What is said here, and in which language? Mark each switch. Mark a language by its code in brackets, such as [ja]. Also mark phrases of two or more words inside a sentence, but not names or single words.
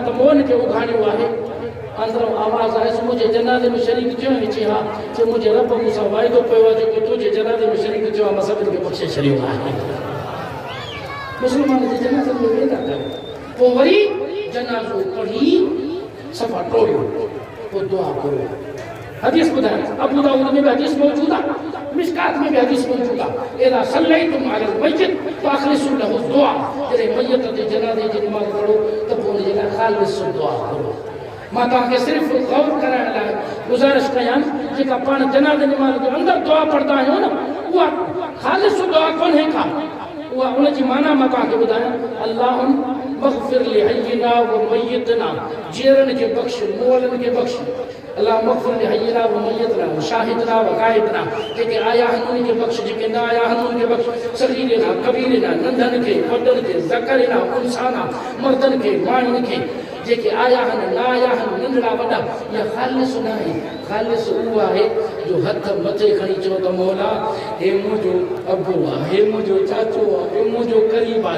[sd] त मोहन खे उघाड़ियो आहे अंदरो आवाज़ आयुसि मुंहिंजे जनाज़े में शरीक थियो चई हा चए मुंहिंजे रब मूंसां वाइदो पियो आहे जेको तुंहिंजे जनाज़े में शरीक थियो आहे मां सभिनी खे बख़्शे छॾियो आहे मुस्लमान जे जनाज़े में वेंदा कयो पोइ वरी जनाज़ो पढ़ी सफ़ा टोड़ियो पोइ दुआ कयो हदीस बुधाए अबू दाऊद [ur] میں بھی حدیث موجود ہے, [sd] मिशकात [ur] میں بھی حدیث موجود ہے. [ar] إذا صليتم على الميت فأخلصوا له الدعاء, [sd] जरे मय्यत ते जनाज़े जी नमाज़ पढ़ो त पोइ उन जे लाइ ख़ालिस दुआ करो। मां तव्हांखे सिर्फ़ गौर कराइण लाइ गुज़ारिश कयां, जेका पाण जनाज़े नमाज़ जे अंदरि दुआ पढ़ंदा आहियूं न, उहा ख़ालिस दुआ कोन्हे का, उहा उन जी माना मां तव्हांखे ॿुधायां। [ar] اللهم اغفر لحينا وميتنا, [sd] जीअरनि खे बख़्श, मुअलनि खे बख़्श। [ar] الله اغفر لحينا وميتنا وشاهدنا وغائبنا, [sd] जेके आया आहिनि उन्हनि खे बख़्श, जेके न आया आहिनि उन्हनि खे बख़्श। [ar] صغيرنا كبيرنا, [sd] नंढनि खे वॾनि खे, [ar] ذكرنا أنثانا, [sd] मर्दनि खे माइयुनि खे, जेके आया आहिनि न आया आहिनि, नंढड़ा वॾा। इहा ख़ालिस न आहे, ख़ालिस उहो आहे जो हथ मथे खणी चओ त मौला हे मुंहिंजो अबो आहे, हे मुंहिंजो चाचो आहे, हे मुंहिंजो क़रीब आहे।